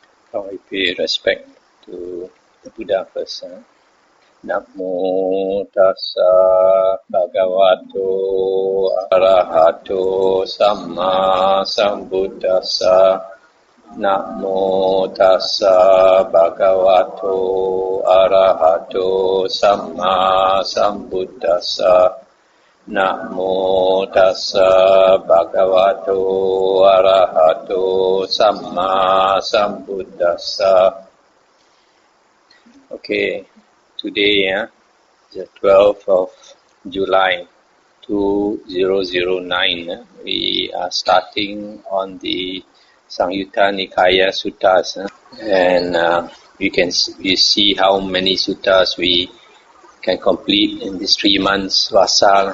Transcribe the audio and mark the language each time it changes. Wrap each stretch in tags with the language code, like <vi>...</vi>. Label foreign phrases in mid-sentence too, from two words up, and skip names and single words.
<en>I pay respect to the Buddha first.</en> <pi>Namo tassa bhagavato arahato samma sambuddhassa. Namo tassa bhagavato arahato samma sambuddhassa. Namo tassa bhagavato arahato samma sambuddhassa.</pi> <en>Okay, today, the 12th of July 2009, we are starting on the Samyutta Nikaya suttas, and you see how many suttas we can complete in this 3 months vasa.</en>